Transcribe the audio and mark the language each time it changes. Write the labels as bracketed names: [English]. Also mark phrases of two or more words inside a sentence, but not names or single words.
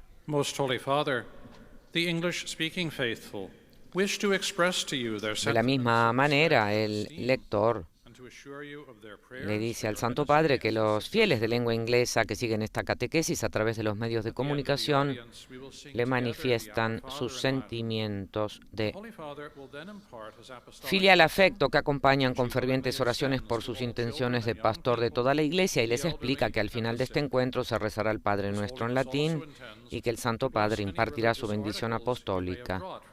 [English] Most Holy Father, the English-speaking faithful wish to express to you their [Spanish] De la misma manera, el lector le dice al Santo Padre que los fieles de lengua inglesa que siguen esta catequesis a través de los medios de comunicación le manifiestan sus sentimientos de filial afecto que acompañan con fervientes oraciones por sus intenciones de pastor de toda la Iglesia, y les explica que al final de este encuentro se rezará el Padre Nuestro en latín y que el Santo Padre impartirá su bendición apostólica.